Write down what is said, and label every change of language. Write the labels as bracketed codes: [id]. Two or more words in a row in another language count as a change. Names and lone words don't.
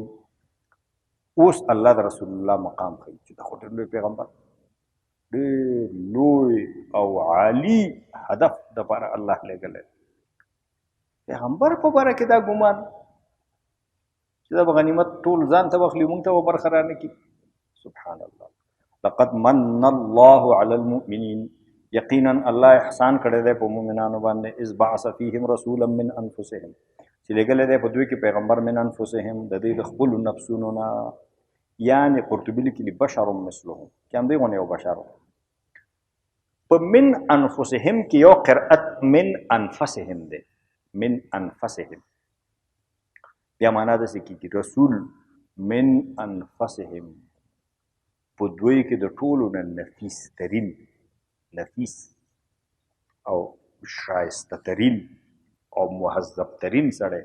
[ps] اوس الله د رسول الله مقام ښیي چې دا خو ډېر لوی پیغمبر، ډېر لوی او عالي هدف دپاره الله لېږلی. پیغمبر په باره کې دا ګمان چې دا به غنیمت ټول ځان ته واخلي، موږ ته به برخه رانه کړي. [ar] سبحان الله. لقد من الله على المؤمنين، [ps] یقینا الله احسان کړی دی په مؤمنانو باندې، [ar] اذ بعث فیهم رسولا من انفسهم، [ps] چې لېږلی دی په دوی کې پیغمبر [ar] من انفسهم، [ps] د دوی د خپلو نفسونو نه. یعنې قرطبي لیکلي [ar] بشر مثلهم، [ps] چې همدوی غوندې یو بشر و. په [ar] من انفسهم [ps] کې یو قرأت [ar] من انفسهم [ps] دی، [ar] من انفسهم، [ps] بیا معنا داسې کېږي [ar] رسول من انفسهم، [ps] په دوی کې د ټولو نه نفیس ترین، نفیس او شایسته ترین او مهذب ترین سړی.